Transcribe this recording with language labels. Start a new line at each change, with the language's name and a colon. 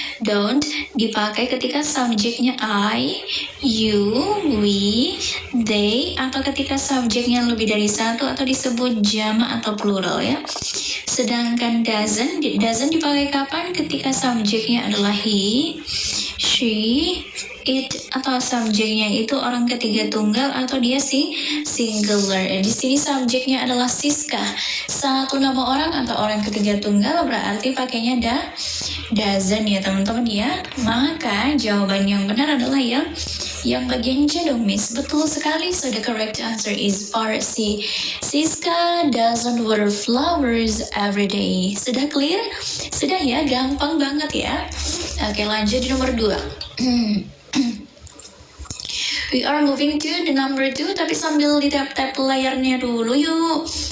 Indonesian: Don't dipakai ketika subjeknya I, you, we, they, atau ketika subjeknya lebih dari satu atau disebut jamak atau plural ya. Sedangkan doesn't dipakai kapan? Ketika subjeknya adalah he, she, it, atau subjeknya itu orang ketiga tunggal atau dia singular. Di sini subjeknya adalah Siska, satu nama orang atau orang ketiga tunggal, berarti pakainya doesn't ya teman-teman ya. Maka jawaban yang benar adalah yang bagian C dong Miss. Betul sekali.
English: So the correct answer is part C. Siska doesn't water flowers every day.
Indonesian: Sudah clear? Sudah ya? Gampang banget ya. Oke, lanjut di nomor 2.
English: We are moving to the number 2,
Indonesian: tapi sambil di tap-tap layarnya dulu yuk.